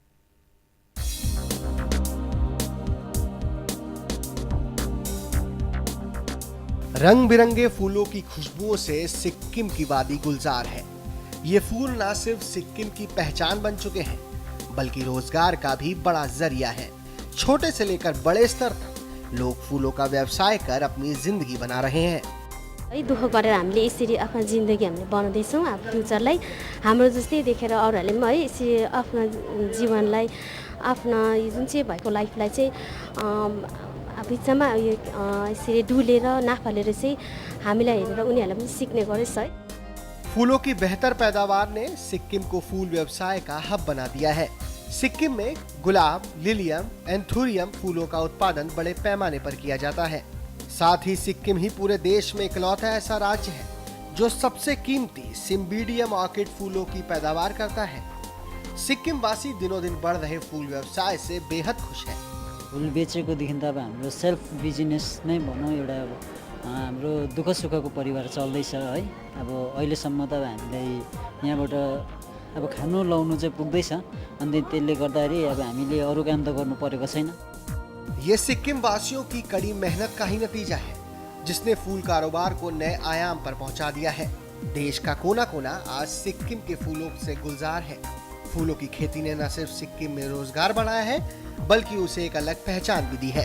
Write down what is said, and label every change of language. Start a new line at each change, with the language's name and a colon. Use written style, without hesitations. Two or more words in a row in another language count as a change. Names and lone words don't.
Hindi: रंग बिरंगे फूलों की खुशबुओं से सिक्किम की वादी गुलजार है। ये फूल न सिर्फ सिक्किम की पहचान बन चुके हैं, बल्कि रोजगार का भी बड़ा जरिया है। छोटे से लेकर बड़े स्तर तक लोग फूलों का व्यवसाय कर अपनी जिंदगी बना रहे हैं।
Nepali: दुःख गरेर हामीले यसरी आफ्नो जिन्दगी हामीले बनाउँदैछौँ। अब फ्युचरलाई हाम्रो जस्तै देखेर अरूहरूले पनि है यसरी आफ्नो जीवनलाई आफ्नो जुन चाहिँ भएको लाइफलाई चाहिँ बिचमा यसरी डुलेर नाफालेर चाहिँ हामीलाई हेरेर उनीहरूले पनि सिक्ने गरेछ है।
Hindi: फूलों की बेहतर पैदावार ने सिक्किम को फूल व्यवसाय का हब बना दिया है। सिक्किम में गुलाब, लिलियम, एंथूरियम फूलों का उत्पादन बड़े पैमाने पर किया जाता है। साथ ही सिक्किम ही पूरे देश में इकलौता ऐसा राज्य है जो सबसे कीमती सिम्बीडियम ऑर्किड फूलों की पैदावार करता है। सिक्किम वासी दिनों दिन बढ़ रहे फूल व्यवसाय से बेहद खुश है।
Nepali: फूल बेचेको देखि त अब हाम्रो
English: self business
Nepali: नै भनौँ, एउटा अब हाम्रो दुःख सुखको परिवार चल्दैछ है। अब अहिलेसम्म त हामीलाई यहाँबाट अब खानु लाउनु चाहिँ पुग्दैछ, अनि त्यसले गर्दाखेरि अब हामीले अरू काम त गर्नु परेको छैन।
Hindi: ये सिक्किम वासियों की कड़ी मेहनत का ही नतीजा है, जिसने फूल कारोबार को नए आयाम पर पहुंचा दिया है। देश का कोना कोना आज सिक्किम के फूलों से गुलजार है। फूलों की खेती ने न सिर्फ सिक्किम में रोजगार बढ़ाया है, बल्कि उसे एक अलग पहचान भी दी है।